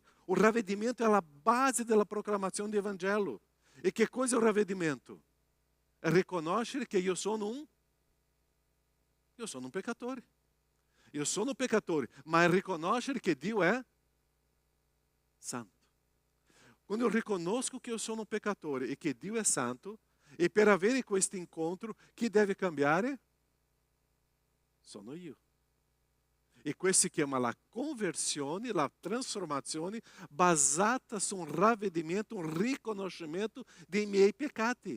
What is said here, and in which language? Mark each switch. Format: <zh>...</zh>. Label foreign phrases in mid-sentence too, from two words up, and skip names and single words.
<it>O ravvedimento è la base della proclamazione del Vangelo. E che cosa è il ravvedimento? È riconoscere che io sono un peccatore. Io sono un peccatore, ma è riconoscere che Dio è santo. Quando eu riconosco</it> <pt>que eu sou um pecador e que</pt> <it>Dio è santo, e per avere questo incontro, chi deve cambiare? Sono io. E questo si chiama la conversione, la trasformazione basata su un ravvedimento, un riconoscimento dei miei peccati.</it>